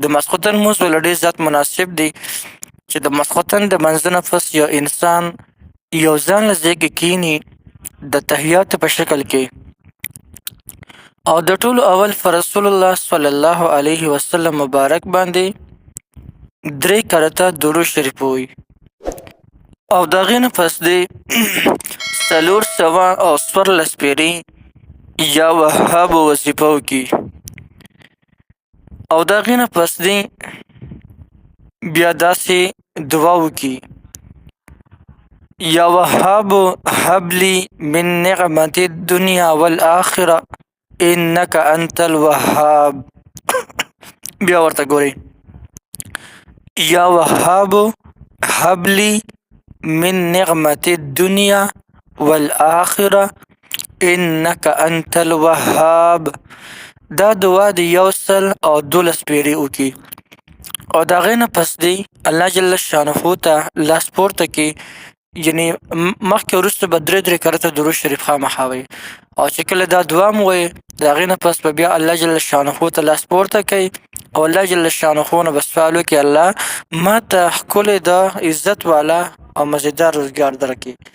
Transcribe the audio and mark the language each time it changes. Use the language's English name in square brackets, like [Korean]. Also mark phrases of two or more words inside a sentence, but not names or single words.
[Pashto] د ماسخوتن لمونځ به له ډېر زیات مناسب دی چې د ماسخوتن د لمانځه نه پس یو انسان یو ځان له ځای کې کښېني د تحیاتو په شکل کې او د ټولو اول په رسول الله [Arabic] صلی الله علیه وسلم [Pashto] مبارک باندې 3 کرته درود شریف ووایي او د هغې نه پس دی 414 پیرې یا وهابو وظیفه وکړي [Arabic] او د هغې نه پس دی بیا داسې دعا وکړي یا وهاب هب لي من نعمة الدنيا والآخرة إنك أنت الوهاب [Pashto] بیا ورته ګورئ [Arabic] یا وهاب هب لي من نعمة الدنيا والآخرة إنك أنت الوهاب. [Pashto] دا دعا د 112 پیرې وکړي او د هغې نه پس دی الله [Arabic] جل شانه [Pashto] ته لاس پورته کړي، یعنی مخکې وروسته به درې کرته درود شریف خامخا وایي او چې کله دا دعا مو وایي د هغې نه پس به بیا الله [Arabic] جل شانه [Pashto] ته لاس پورته کوي او الله [Arabic] جل شانه [Pashto] نه به سوال وکړي الله ما ته ښکلی د عزت والا او مزیدار روزګار درکړي.